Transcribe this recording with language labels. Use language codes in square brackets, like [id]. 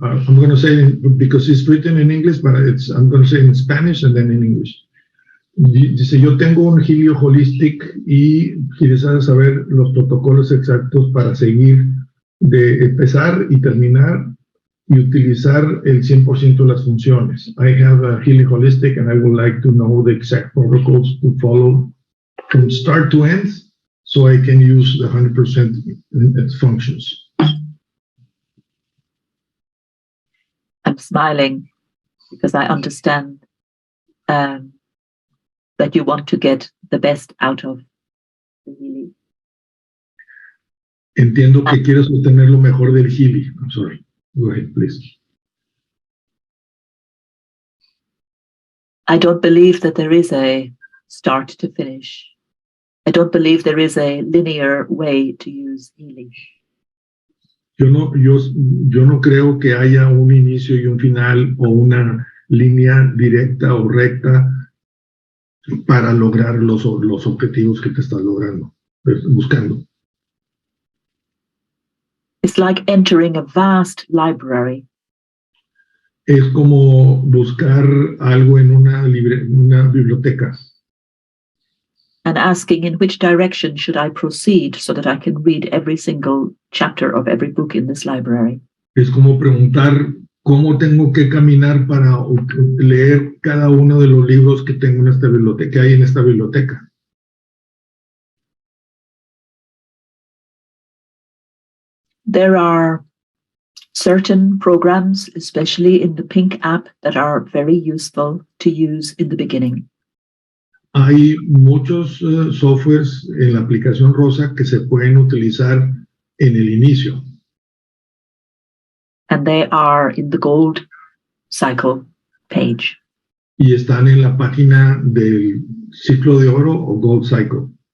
[en] I'm going to say because it's written in English, but I'm going to say in Spanish and then in English. [es] Dice, yo tengo un Helio Holistic y quisiera saber los protocolos exactos para seguir, de empezar y terminar y utilizar el 100% de las funciones. [en] I have a Helio Holistic and I would like to know the exact protocols to follow from start to end so I can use the 100% its functions. I'm smiling because I understand that you want to get the best out of the Healy. [es] Entiendo que quieres obtener lo mejor del Healy. [en] I'm sorry. Go ahead, please. I don't believe that there is a start to finish. I don't believe there is a linear way to use Healy. [es] Yo no creo que haya un inicio y un final o una línea directa o recta para lograr los objetivos que te estás buscando. [en] It's like entering a vast library. [es] Es como buscar algo en una biblioteca. [en] And asking in which direction should I proceed so that I can read every single chapter of every book in this library. [es] Es como preguntar cómo tengo que caminar para leer cada uno de los libros que tengo en esta biblioteca, que hay en esta biblioteca. [en] There are certain programs, especially in the Pink app, that are very useful to use in the beginning. [es] Hay muchos softwares en la aplicación Rosa que se pueden utilizar en el inicio. [en] And they are in the Gold Cycle page. [es] Y están en la página del ciclo de oro o Gold Cycle.